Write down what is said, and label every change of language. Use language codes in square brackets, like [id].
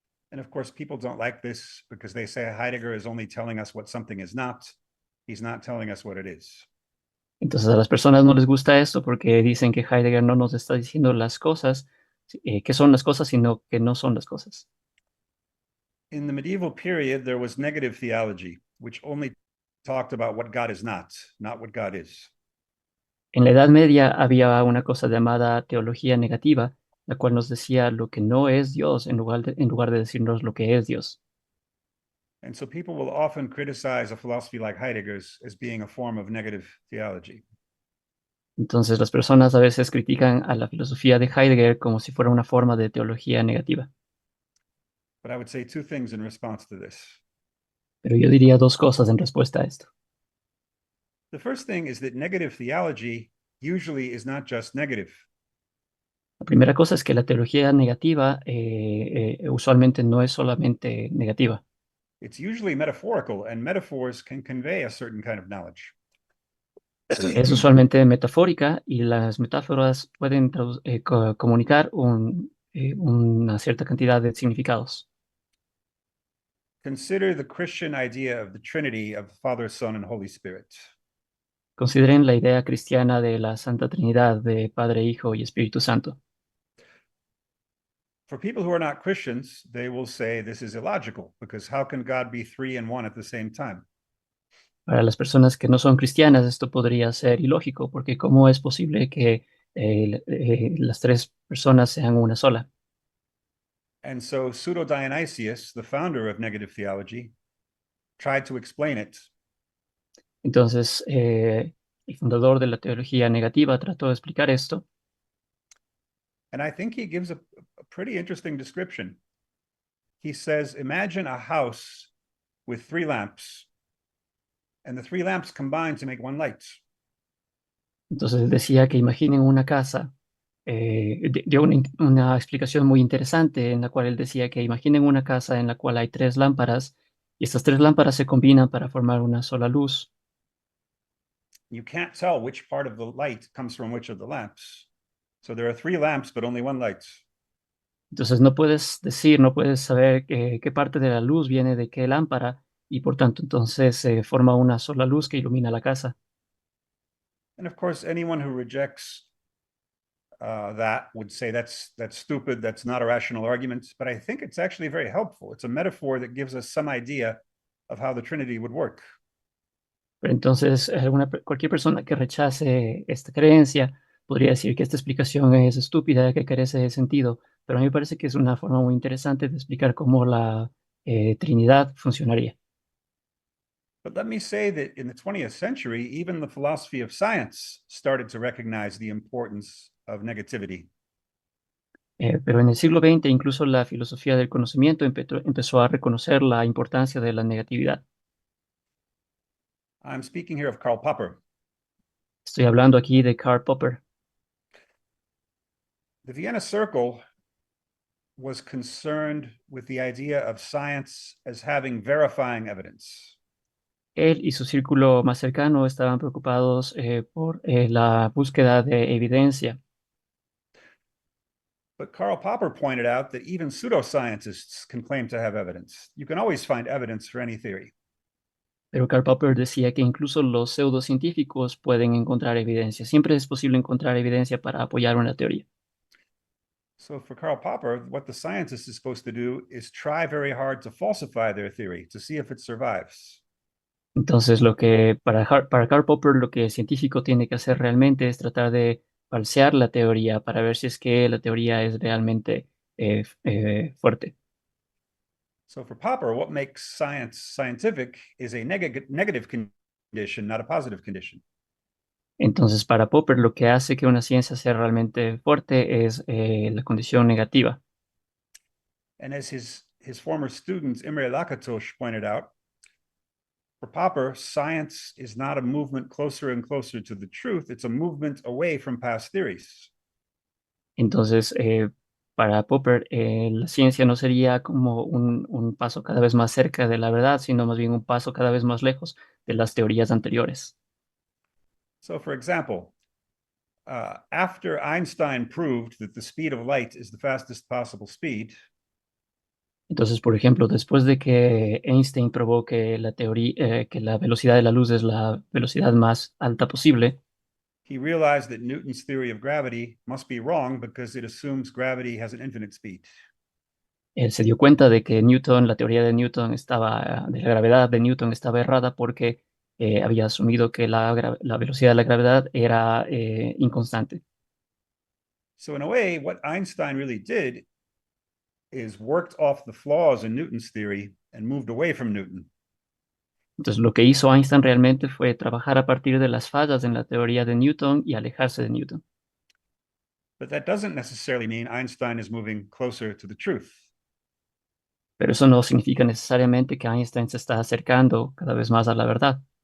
[en] And of course, people don't like this because they say Heidegger is only telling us what something is not. He's not telling us what it is. [es] Entonces a las personas no les gusta esto porque dicen que Heidegger no nos está diciendo las cosas, que son las cosas, sino que no son las cosas. [en] In the medieval period, there was negative theology, which only talked about what God is not what God is. [es] En la Edad Media había una cosa llamada teología negativa, la cual nos decía lo que no es Dios en lugar de decirnos lo que es Dios. [en] And so people will often criticize a philosophy like Heidegger's as being a form of negative theology. [es] Entonces las personas a veces critican a la filosofía de Heidegger como si fuera una forma de teología negativa. [en] But I would say two things in response to this. [es] Pero yo diría dos cosas en respuesta a esto. [en] The first thing is that negative theology usually is not just negative. [es] La primera cosa es que la teología negativa usualmente no es solamente negativa. [en] It's usually metaphorical, and metaphors can convey a certain kind of knowledge. [es] Es usualmente metafórica y las metáforas pueden comunicar una cierta cantidad de significados. [en] Consider the Christian idea of the Trinity of Father, Son, and Holy Spirit. [es] Consideren la idea cristiana de la Santa Trinidad de Padre, Hijo y Espíritu Santo. [en] For people who are not Christians, they will say this is illogical because how can God be three and one at the same time? [es] Para las personas que no son cristianas, esto podría ser ilógico, porque ¿cómo es posible que las tres personas sean una sola? [en] And so Pseudo Dionysius, the founder of negative theology, tried to explain it. [es] Entonces, el fundador de la teología negativa trató de explicar esto. [en] And I think he gives a pretty interesting description. He says, imagine a house with three lamps, and the three lamps combine to make one light. [es] Entonces decía que imaginen una casa, dio una explicación muy interesante en la cual él decía que imaginen una casa en la cual hay tres lámparas y estas tres lámparas se combinan para formar una sola luz. [en] You can't tell which part of the light comes from which of the lamps. So there are three lamps, but only one light. [es] Entonces no puedes decir, no puedes saber qué parte de la luz viene de qué lámpara y por tanto entonces se forma una sola luz que ilumina la casa. [en] And of course, anyone who rejects that would say that's stupid, that's not a rational argument. But I think it's actually very helpful. It's a metaphor that gives us some idea of how the Trinity would work. [es] Pero entonces cualquier persona que rechace esta creencia podría decir que esta explicación es estúpida, que carece de sentido, pero a mí me parece que es una forma muy interesante de explicar cómo la Trinidad funcionaría. [en] But let me say that in the 20th century, even the philosophy of science started to recognize the importance of negativity. [es] Pero en el siglo XX incluso la filosofía del conocimiento empezó a reconocer la importancia de la negatividad. [en] I'm speaking here of Karl Popper. [es] Estoy hablando aquí de Karl Popper. [en] The Vienna Circle was concerned with the idea of science as having verifying evidence. [es] Él y su círculo más cercano estaban preocupados por la búsqueda de evidencia. [en] But Karl Popper pointed out that even pseudoscientists can claim to have evidence. You can always find evidence for any theory. [es] Pero Karl Popper decía que incluso los pseudocientíficos pueden encontrar evidencia. Siempre es posible encontrar evidencia para apoyar una teoría. [en] So for Karl Popper, what the scientist is supposed to do is try very hard to falsify their theory to see if it survives. [es] Entonces, para Karl Popper, lo que el científico tiene que hacer realmente es tratar de falsear la teoría para ver si es que la teoría es realmente fuerte. [en] So for Popper, what makes science scientific is a negative condition, not a positive condition. [es] Entonces, para Popper, lo que hace que una ciencia sea realmente fuerte es la condición negativa. [en] And as his former student Imre Lakatos pointed out, for Popper, science is not a movement closer and closer to the truth. It's a movement away from past theories. [es] Entonces, para Popper, la ciencia no sería como un paso cada vez más cerca de la verdad, sino más bien un paso cada vez más lejos de las teorías anteriores. [en] So, for example, after Einstein proved that the speed of light is the fastest possible speed, [es] Entonces, por ejemplo, después de que Einstein probó que que la velocidad de la luz es la velocidad más alta posible, [en] he realized that Newton's theory of gravity must be wrong because it assumes gravity has an infinite speed. [es] él se dio cuenta de que la teoría de Newton de la gravedad de Newton estaba errada porque había asumido que la velocidad de la gravedad era inconstante. [en] So, in a way, what Einstein really did is worked off the flaws in Newton's theory and moved away from Newton. [es] Entonces, lo que hizo Einstein realmente fue trabajar a partir de las fallas en la teoría de Newton y alejarse de Newton. [en] But that doesn't necessarily mean Einstein is moving closer to the truth. [es] Pero eso no significa necesariamente que Einstein se está acercando cada vez más a la verdad,